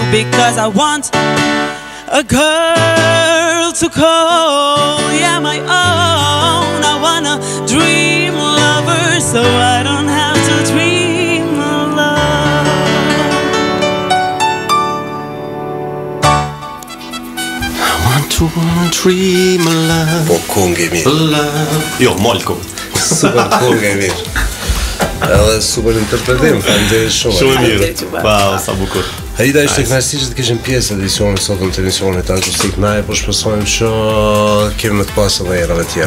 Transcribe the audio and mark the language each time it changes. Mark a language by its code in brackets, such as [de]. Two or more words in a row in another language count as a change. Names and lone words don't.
[en] Because I want a girl to call, yeah, my own. I wanna dream lover so I don't have to dream alone. I want to dream love. [sq] Po këngë mirë. Love. Jo, Molko. Super këngë mirë. Edhe super interpretim, faleminderit shumë. Shumë mirë. Wow, sa bukur. Aida ishte kënaqësi që të kishim pjesë edicionit sotëm të emisionit Akustik Night, po shpresojmë që kemi më të pasë edhe erave tjera.